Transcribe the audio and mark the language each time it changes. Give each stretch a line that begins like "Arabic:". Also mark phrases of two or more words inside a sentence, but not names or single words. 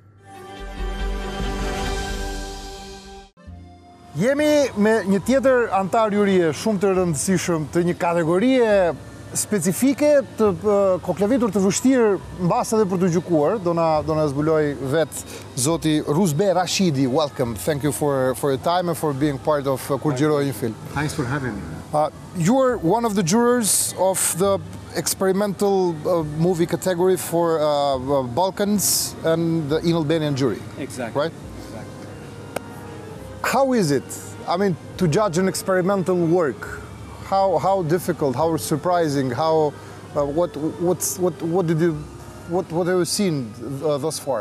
Albanian: Jemi me një tjetër antar jurie shumë të rëndësishëm të një kategorie specifike të koklavitur të vështirë mbas edhe për të gjykuar. Do na zbuloj vetë zoti Ruzbe Rashidi.
English: Welcome. Thank you for your time and for being part of Kur xhiroj një film. Thanks for having me. You're one of the jurors of the experimental movie category for Balkans and the Albanian jury. Exactly. Right? How is it? I mean, to judge an experimental work, how difficult, how surprising, what have you seen thus far?